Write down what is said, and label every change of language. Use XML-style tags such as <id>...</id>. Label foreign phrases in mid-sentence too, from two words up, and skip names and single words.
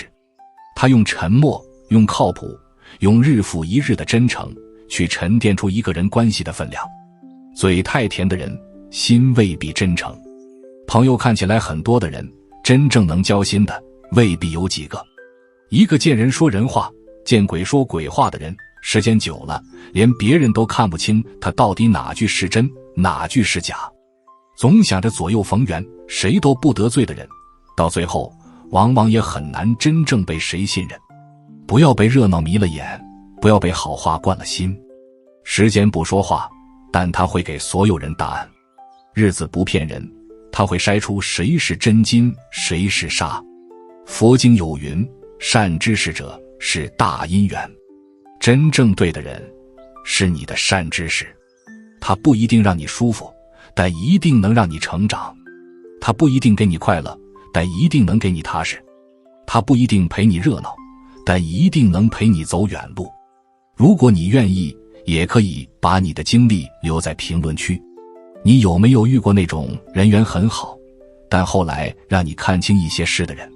<zh>他用沉默，用靠譜，用日復一日的真誠，去沉澱出一個人關係的分量。嘴太甜的人，心未必真誠。朋友看起來很多的人，真正能交心的未必有幾個。一個見人說人話，見鬼說鬼話的人，時間久了，連別人都看不清他到底哪句是真，哪句是假。總想着左右逢源，誰都不得罪的人，到最後往往也很難真正被誰信任。不要被熱鬧迷了眼，不要被好話灌了心。时間不說話， 但它會給所有人答案。日子不騙人，它會篩出誰是真金，誰是沙。佛經有云，善知識者是大因緣。真正對的人是你的善知識，他不一定讓你舒服，但一定能讓你成長。他不一定給你快樂，但一定能給你踏實。他不一定陪你熱鬧，但一定能陪你走遠路。如果你願意，也可以把你的经歷留在評論區。你有沒有遇過那種人缘很好，但後來讓你看清一些事的人？</zh>